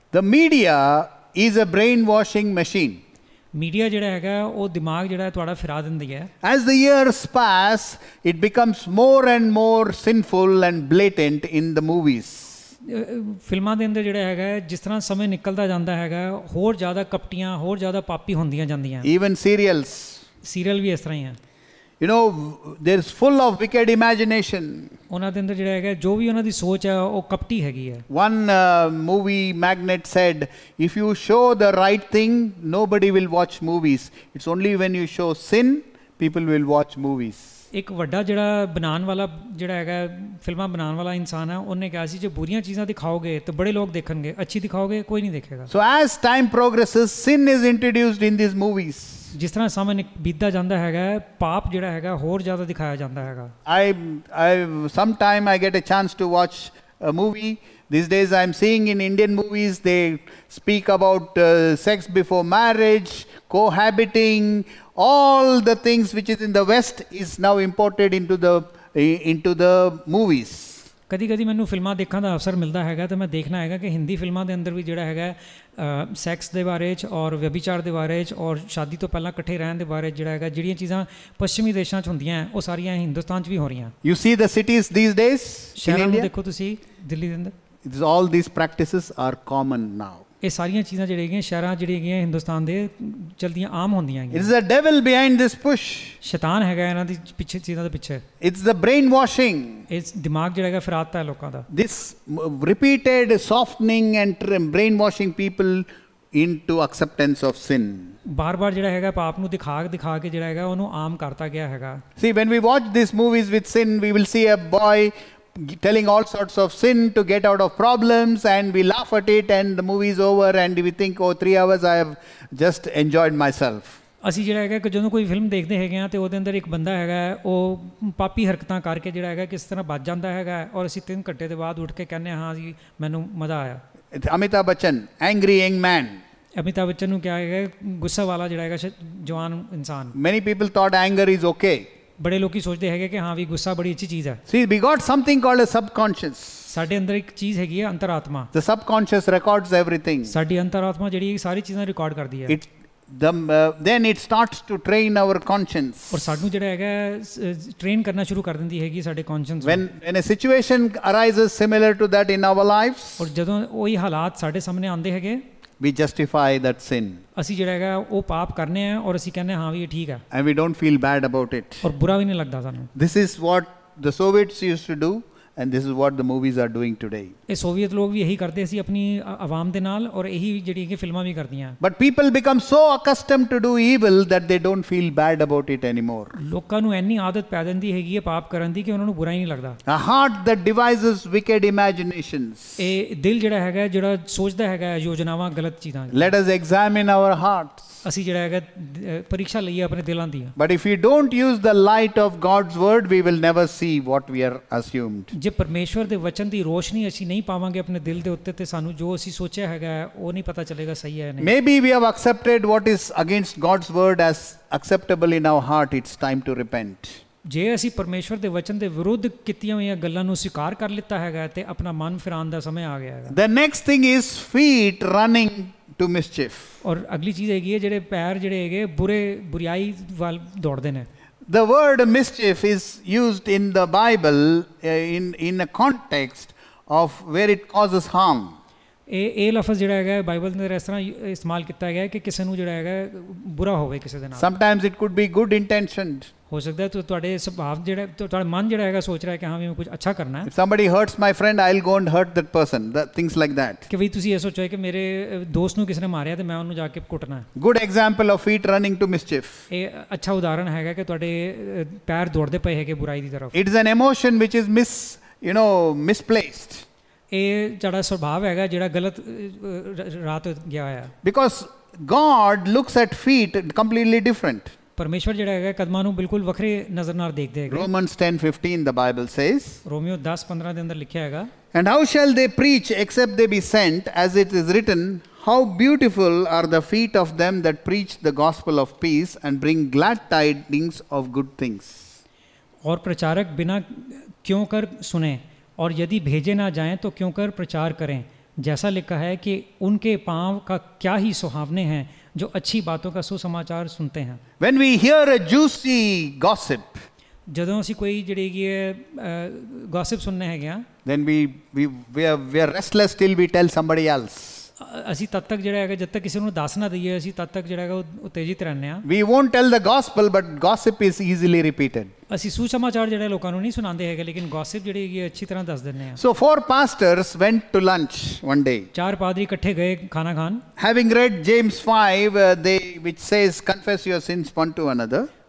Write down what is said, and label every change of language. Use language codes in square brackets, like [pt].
[en] The media is a brainwashing machine. [pa] Media ਜਿਹੜਾ ਹੈਗਾ ਉਹ ਦਿਮਾਗ ਜਿਹੜਾ ਹੈ ਤੁਹਾਡਾ ਫਿਰਾ ਦਿੰਦੀ ਹੈ। [en] As the years pass, it becomes more and more sinful and blatant in the movies. [pa] ਫਿਲਮਾਂ ਦੇ ਅੰਦਰ ਜਿਹੜਾ ਹੈਗਾ ਜਿਸ ਤਰ੍ਹਾਂ ਸਮੇਂ ਨਿਕਲਦਾ ਜਾਂਦਾ ਹੈਗਾ ਹੋਰ ਜ਼ਿਆਦਾ ਕਪਟੀਆਂ ਹੋਰ ਜ਼ਿਆਦਾ ਪਾਪੀ ਹੁੰਦੀਆਂ ਜਾਂਦੀਆਂ। [en] Even serials. [pa] ਸੀਰੀਅਲ ਵੀ ਇਸ ਤਰ੍ਹਾਂ ਹੀ ਹੈ। [en] You know, there's full of wicked imagination. [pa] ਉਹਨਾਂ ਦੇ ਅੰਦਰ ਜਿਹੜਾ ਹੈਗਾ ਜੋ ਵੀ ਉਹਨਾਂ ਦੀ ਸੋਚ ਹੈ ਉਹ ਕਪਟੀ ਹੈਗੀ ਹੈ। [en] One movie magnate said, if you show the right thing, nobody will watch movies. It's only when you show sin, people will watch movies. [pa] ਇੱਕ ਵੱਡਾ ਜਿਹੜਾ ਬਣਾਉਣ ਵਾਲਾ ਜਿਹੜਾ ਹੈਗਾ ਫਿਲਮਾਂ ਬਣਾਉਣ ਵਾਲਾ ਇਨਸਾਨ ਹੈ ਉਹਨੇ ਕਿਹਾ ਸੀ ਜੇ ਬੁਰੀਆਂ ਚੀਜ਼ਾਂ ਦਿਖਾਓਗੇ ਤਾਂ ਬੜੇ ਲੋਕ ਦੇਖਣਗੇ, ਅੱਛੀ ਦਿਖਾਓਗੇ ਕੋਈ ਨਹੀਂ ਦੇਖੇਗਾ। [en] So as time progresses, sin is introduced in these movies. [pa] ਜਿਸ ਤਰ੍ਹਾਂ ਸਮਾਂ ਬੀਤਦਾ ਜਾਂਦਾ ਹੈਗਾ ਪਾਪ ਜਿਹੜਾ ਹੈਗਾ ਹੋਰ ਜ਼ਿਆਦਾ ਦਿਖਾਇਆ ਜਾਂਦਾ ਹੈਗਾ। [en] Sometime I get a chance to watch a movie. These days I am seeing in Indian movies they speak about sex before marriage, cohabiting, all the things which is in the West is now imported into the movies. [pa] ਕਦੀ ਕਦੀ ਮੈਨੂੰ ਫਿਲਮਾਂ ਦੇਖਣ ਦਾ ਅਵਸਰ ਮਿਲਦਾ ਹੈਗਾ ਤਾਂ ਮੈਂ ਦੇਖਣਾ ਹੈਗਾ ਕਿ ਹਿੰਦੀ ਫਿਲਮਾਂ ਦੇ ਅੰਦਰ ਵੀ ਜਿਹੜਾ ਹੈਗਾ ਸੈਕਸ ਦੇ ਬਾਰੇ 'ਚ ਔਰ ਵਿਅਭਿਚਾਰ ਦੇ ਬਾਰੇ 'ਚ ਔਰ ਸ਼ਾਦੀ ਤੋਂ ਪਹਿਲਾਂ ਇਕੱਠੇ ਰਹਿਣ ਦੇ ਬਾਰੇ ਜਿਹੜਾ ਹੈਗਾ ਜਿਹੜੀਆਂ ਚੀਜ਼ਾਂ ਪੱਛਮੀ ਦੇਸ਼ਾਂ 'ਚ ਹੁੰਦੀਆਂ ਉਹ ਸਾਰੀਆਂ ਹਿੰਦੁਸਤਾਨ 'ਚ ਵੀ ਹੋ ਰਹੀਆਂ। [en] You see the cities these days in India? [pa] ਦੇਖੋ ਤੁਸੀਂ ਦਿੱਲੀ ਦੇ ਅੰਦਰ [en] all these practices are common now. [pa] ਇਹ ਸਾਰੀਆਂ ਚੀਜ਼ਾਂ ਜਿਹੜੀਆਂ ਹੈਗੀਆਂ ਸ਼ਹਿਰਾਂ ਜਿਹੜੀਆਂ ਹੈਗੀਆਂ ਹਿੰਦੁਸਤਾਨ ਦੇ ਚਲਦੀਆਂ ਆਮ ਹੁੰਦੀਆਂ ਹੈਗੀਆਂ। [en] It is the devil behind this push. [pa] ਸ਼ੈਤਾਨ ਹੈਗਾ ਇਹਨਾਂ ਦੀ ਪਿੱਛੇ ਚੀਜ਼ਾਂ ਦੇ ਪਿੱਛੇ। [en] It's the brainwashing. [pa] ਇਸ ਦਿਮਾਗ ਜਿਹੜਾ ਹੈਗਾ ਫਿਰਾਤਾ ਹੈ ਲੋਕਾਂ ਦਾ। [en] This repeated softening and brainwashing people into acceptance of sin. [pa] ਬਾਰ-ਬਾਰ ਜਿਹੜਾ ਹੈਗਾ ਪਾਪ ਨੂੰ ਦਿਖਾ ਕੇ ਜਿਹੜਾ ਹੈਗਾ ਉਹਨੂੰ ਆਮ ਕਰਤਾ ਗਿਆ ਹੈਗਾ। [en] See, when we watch these movies with sin, we will see a boy telling all sorts of sin to get out of problems, and we laugh at it and the movie is over and we think, oh, 3 hours I have just enjoyed myself. [pa] ਅਸੀਂ ਜਿਹੜਾ ਹੈਗਾ ਕਿ ਜਦੋਂ ਕੋਈ film ਦੇਖਦੇ ਹੈਗੇ ਆ ਤੇ ਉਹਦੇ ਅੰਦਰ ਇੱਕ ਬੰਦਾ ਹੈਗਾ ਉਹ ਪਾਪੀ ਹਰਕਤਾਂ ਕਰਕੇ ਜਿਹੜਾ ਹੈਗਾ ਕਿਸ ਤਰ੍ਹਾਂ ਬਚ ਜਾਂਦਾ ਹੈਗਾ ਔਰ ਅਸੀਂ 3 ਘੰਟੇ ਦੇ ਬਾਅਦ ਉੱਠ ਕੇ ਕਹਿੰਦੇ ਹਾਂ ਜੀ ਮੈਨੂੰ ਮਜ਼ਾ ਆਇਆ। [en] Amitabh Bachchan, angry young man. [pa] Amitabh Bachchan ਨੂੰ ਕਿਹਾ ਹੈਗਾ ਗੁੱਸਾ ਵਾਲਾ ਜਿਹੜਾ ਹੈਗਾ ਜਵਾਨ ਇਨਸਾਨ। [en] Many people thought anger is okay. [pa] ਬੜੇ ਲੋਕੀ ਸੋਚਦੇ ਹੈਗੇ ਕਿ ਹਾਂ ਵੀ ਗੁੱਸਾ ਬੜੀ ਅੱਛੀ ਚੀਜ਼ ਹੈ। [en] See, we got something called a subconscious. [pa] ਸਾਡੇ ਅੰਦਰ ਇੱਕ ਚੀਜ਼ ਹੈਗੀ ਹੈ ਅੰਤਰਾਤਮਾ। [en] The subconscious records everything. [pa] ਸਾਡੀ ਅੰਤਰਾਤਮਾ ਜਿਹੜੀ ਸਾਰੀ ਚੀਜ਼ਾਂ ਰਿਕਾਰਡ ਕਰਦੀ ਹੈ। [en] Then it starts to train our conscience. [pa] ਔਰ ਸਾਨੂੰ ਜਿਹੜਾ ਹੈਗਾ ਟ੍ਰੇਨ ਕਰਨਾ ਸ਼ੁਰੂ ਕਰ ਦਿੰਦੀ ਹੈਗੀ ਸਾਡੇ ਕੌਨਸ਼ੀਅਸ ਨੂੰ। [en] When a situation arises similar to that in our lives, [pa] ਔਰ ਜਦੋਂ ਉਹੀ ਹਾਲਾਤ ਸਾਡੇ ਸਾਹਮਣੇ ਆਉਂਦੇ ਹੈਗੇ [en] we justify that sin. [pa] ਅਸੀਂ ਜਿਹੜਾ ਹੈਗਾ ਉਹ ਪਾਪ ਕਰਨੇ ਆ ਔਰ ਅਸੀਂ ਕਹਿੰਦੇ ਹਾਂ ਵੀ ਇਹ ਠੀਕ ਹੈ। [en] And we don't feel bad about it. [pa] ਔਰ ਬੁਰਾ ਵੀ ਨਹੀਂ ਲੱਗਦਾ ਸਾਨੂੰ। [en] This is what the Soviets used to do, and this is what the movies are doing today. [pa] ਇਹ ਸੋਵੀਅਤ ਲੋਕ ਵੀ ਇਹੀ ਕਰਦੇ ਸੀ ਆਪਣੀ ਆਵਾਮ ਦੇ ਨਾਲ ਔਰ ਇਹੀ ਜਿਹੜੀ ਕਿ ਫਿਲਮਾਂ ਵੀ ਕਰਦੀਆਂ। [en] But people become so accustomed to do evil that they don't feel bad about it anymore. [pa] ਲੋਕਾਂ ਨੂੰ ਇੰਨੀ ਆਦਤ ਪੈ ਜਾਂਦੀ ਹੈਗੀ ਹੈ ਪਾਪ ਕਰਨ ਦੀ ਕਿ ਉਹਨਾਂ ਨੂੰ ਬੁਰਾ ਹੀ ਨਹੀਂ ਲੱਗਦਾ। [en] A heart that devises wicked imaginations. [pa] ਇਹ ਦਿਲ ਜਿਹੜਾ ਹੈਗਾ ਜਿਹੜਾ ਸੋਚਦਾ ਹੈਗਾ ਯੋਜਨਾਵਾਂ ਗਲਤ ਚੀਜ਼ਾਂ। [en] Let us examine our hearts. [pa] ਅਸੀਂ ਜਿਹੜਾ ਹੈਗਾ ਪਰੀਖਿਆ ਲਈਏ ਆਪਣੇ ਦਿਲਾਂ ਦੀ। [en] But if we don't use the light of God's word, we will never see what we are assumed. [pa] ਜੇ ਪਰਮੇਸ਼ਵਰ ਦੇ ਵਚਨ ਦੀ ਰੋਸ਼ਨੀ ਅਸੀਂ ਨਹੀਂ ਪਾਵਾਂਗੇ ਆਪਣੇ ਦਿਲ ਦੇ ਉੱਤੇ ਤੇ ਸਾਨੂੰ ਜੋ ਅਸੀਂ ਸੋਚਿਆ ਹੈਗਾ ਉਹ ਨਹੀਂ ਪਤਾ ਚੱਲੇਗਾ ਸਹੀ ਹੈ ਨਹੀਂ। [en] Maybe we have accepted what is against God's word as acceptable in our heart. It's time to repent. [pa] ਜੇ ਅਸੀਂ ਪਰਮੇਸ਼ਵਰ ਦੇ ਵਚਨ ਦੇ ਵਿਰੁੱਧ ਕੀਤੀਆਂ ਹੋਈਆਂ ਗੱਲਾਂ ਨੂੰ ਸਵੀਕਾਰ ਕਰ ਲਿੱਤਾ ਹੈਗਾ ਤੇ ਆਪਣਾ ਮਨ ਫਿਰਾਉਣ ਦਾ ਸਮਾਂ ਆ ਗਿਆ ਹੈਗਾ। [en] The next thing is feet running to mischief. [pa] ਔਰ ਅਗਲੀ ਚੀਜ਼ ਹੈਗੀ ਹੈ ਜਿਹੜੇ ਪੈਰ ਜਿਹੜੇ ਹੈਗੇ ਬੁਰਾਈ ਵੱਲ ਦੌੜਦੇ ਨੇ। [en] The word mischief is used in the Bible in a context of where it causes harm. [pa] ਇਹ ਲਫ਼ਜ਼ ਜਿਹੜਾ ਹੈਗਾ ਬਾਈਬਲ ਦੇ ਅੰਦਰ ਇਸ ਤਰ੍ਹਾਂ ਇਸਤੇਮਾਲ ਕੀਤਾ ਗਿਆ ਕਿ ਕਿਸੇ ਨੂੰ ਜਿਹੜਾ ਹੈਗਾ ਬੁਰਾ ਹੋਵੇ ਕਿਸੇ ਦੇ ਨਾਲ। [en] Sometimes it could be good intentioned. [pa] ਹੋ ਸਕਦਾ ਹੈ ਤੁਹਾਡੇ ਸੁਭਾਅ ਜਿਹੜਾ ਤੁਹਾਡਾ ਮਨ ਜਿਹੜਾ ਹੈਗਾ ਸੋਚ ਰਿਹਾ ਹੈ ਕਿ ਹਾਂ ਵੀ ਮੈਂ ਕੁਝ ਅੱਛਾ ਕਰਨਾ ਹੈ। [en] If somebody hurts my friend, I'll go and hurt that person. Things like that. [pa] ਕਿ ਵੀ ਤੁਸੀਂ ਇਹ ਸੋਚੋ ਕਿ ਮੇਰੇ ਦੋਸਤ ਨੂੰ ਕਿਸੇ ਨੇ ਮਾਰਿਆ ਤੇ ਮੈਂ ਉਹਨੂੰ ਜਾ ਕੇ ਕੁੱਟਣਾ ਹੈ। [en] Good example of feet running to mischief. [pa] ਇਹ ਅੱਛਾ ਉਦਾਹਰਣ ਹੈਗਾ ਕਿ ਤੁਹਾਡੇ ਪੈਰ ਦੌੜਦੇ ਪਏ ਹੈਗੇ ਬੁਰਾਈ ਦੀ ਤਰਫ। [en] It is an emotion which is misplaced. [pa] ਇਹ ਜਿਹੜਾ ਸੁਭਾਅ ਹੈਗਾ ਜਿਹੜਾ ਗਲਤ ਰਾਤ ਗਿਆ ਹੋਇਆ। [en] Because God looks at feet completely different. [pa] ਪਰਮੇਸ਼ਵਰ ਜਿਹੜਾ ਹੈਗਾ ਕਦਮਾਂ ਨੂੰ ਬਿਲਕੁਲ ਵੱਖਰੇ ਨਜ਼ਰ ਨਾਲ ਦੇਖਦੇ ਹੈਗੇ। [en] Romans 10:15 the Bible says. [pa] Romeo 10:15 ਦੇ ਅੰਦਰ ਲਿਖਿਆ ਹੈਗਾ। [en] And how shall they preach except they be sent, as it is written, how beautiful are the feet of them that preach the gospel of peace and bring glad tidings of good things. [hi] और प्रचारक बिना क्यों कर सुने और यदि भेजे ना जाएं तो क्यों कर प्रचार करें, जैसा लिखा है कि उनके पाँव का क्या ही सुहावने हैं जो अच्छी बातों का सुसमाचार सुनते हैं। [en] When we hear a juicy gossip, [pa] ਜਦੋਂ ਅਸੀਂ ਕੋਈ ਜਿਹੜੀ ਹੈਗੀ ਹੈ ਗੌਸਿਪ ਸੁਣਨੇ ਹੈਗੇ ਆ, [en] then we are restless till we tell somebody else. [pa] ਅਸੀਂ ਤਦ ਤੱਕ ਜਿਹੜਾ ਹੈਗਾ ਜਦ ਤੱਕ ਕਿਸੇ ਨੂੰ ਦੱਸ ਨਾ ਦਈਏ ਅਸੀਂ ਤਦ ਤੱਕ ਜਿਹੜਾ ਹੈਗਾ ਉਹ ਉਤੇਜਿਤ ਰਹਿੰਦੇ ਆ। [en] We won't tell the gospel, but gossip is easily repeated. [pa] ਅਸੀਂ ਸੁਸਮਾਚਾਰ ਜਿਹੜੇ ਲੋਕਾਂ ਨੂੰ ਨਹੀਂ ਸੁਣਾਉਂਦੇ ਹੈਗੇ, ਲੇਕਿਨ ਗੌਸਿਪ ਜਿਹੜੀ ਹੈਗੀ ਅੱਛੀ ਤਰ੍ਹਾਂ ਦੱਸ ਦਿੰਦੇ ਆ। [en] So 4 pastors went to lunch one day. [pa] 4 ਪਾਦਰੀ ਇਕੱਠੇ ਗਏ ਖਾਣਾ ਖਾਣ। [en] Having read James 5, which says, confess your sins one to another.